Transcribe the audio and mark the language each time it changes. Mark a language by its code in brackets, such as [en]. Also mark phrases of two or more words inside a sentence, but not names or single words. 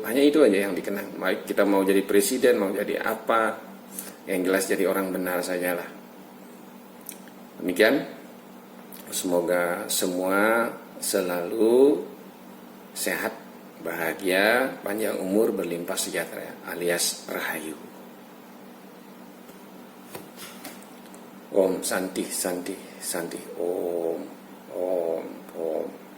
[id] Hanya itu aja yang dikenang. Baik kita mau jadi presiden, mau jadi apa, yang jelas jadi orang benar sajalah. Demikian, semoga semua selalu sehat, bahagia, panjang umur, berlimpah sejahtera, alias rahayu. [sa] Om Santi Santi Santi. Om Om Om.